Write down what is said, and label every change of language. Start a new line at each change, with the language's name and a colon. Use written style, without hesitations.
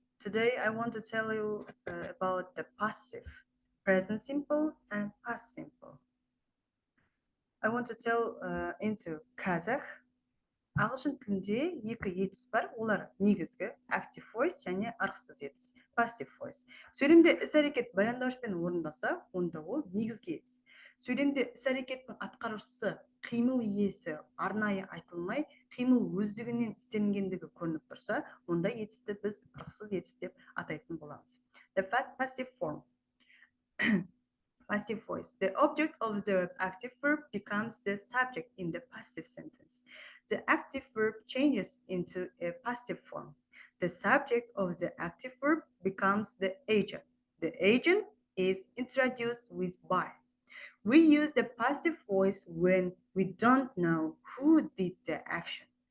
English: Today I want to tell you about the passive, present simple and past simple. I want to tell into Kazakh.
Kazakh: Ағылшын тілінде екі етіс бар, олар негізгі active voice және ырықсыз етіс, passive voice. Сөйлемде іс-әрекет баяндауышпен орындалса, онда ол негізгі етіс. Сөйлемде іс-әрекеттің атқарушысы, қимыл иесі арнайы айтылмай, қимыл өздігінен істелінгендігі көрініп тұрса, онда етісті біз ырықсыз етіс деп атайтын боламыз.
English: The passive form. Passive voice. The object of the active verb becomes the subject in the passive sentence. The active verb changes into a passive form. The subject of the active verb becomes the agent. The agent is introduced with by. We use the passive voice when we don't know who did the action.